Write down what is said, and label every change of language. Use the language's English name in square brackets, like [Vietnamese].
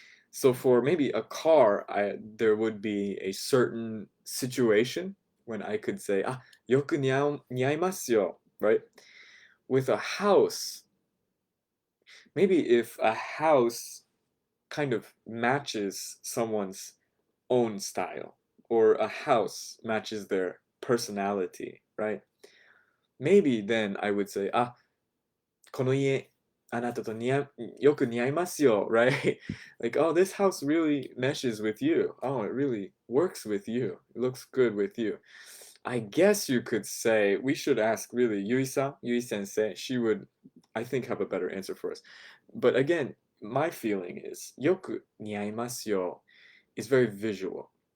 [English] So for maybe a car, there would be a certain situation when I could say, [Japanese] よく似合いますよ, [English] right? With a house, maybe if a house kind of matches someone's own style or a house matches their personality, right? Maybe then I would say, [Japanese] この家、あなたとよく似合いますよ, [English] right? Like, oh, this house really meshes with you. Oh, it really works with you. It looks good with you. I guess you could say, we should ask really Yui sensei. She would, I think, have a better answer for us. But again, my feeling is, [Japanese] よく似合いますよ [English] is very visual.